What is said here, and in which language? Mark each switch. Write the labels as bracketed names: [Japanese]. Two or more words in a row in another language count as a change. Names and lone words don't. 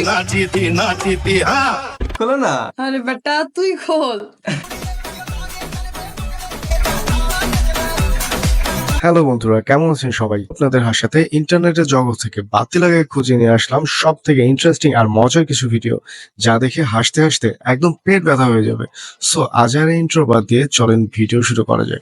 [Hindi] नाची थी हाँ खोलो ना। अरे बेटा तू ही खोल। [Bangla] হ্যালো বন্ধুরা, কেমন আছেন সবাই? আপনাদের সাথে ইন্টারনেটের জগৎ থেকে বাতি লাগায় খুঁজে নিয়ে আসলাম সব থেকে ইন্টারেস্টিং আর মজার কিছু ভিডিও, যা দেখে হাসতে হাসতে একদম পেট ব্যথা হয়ে যাবে। সো আজ আর ইন্ট্রো বাদ দিয়ে চলেন ভিডিও শুরু করা যায়।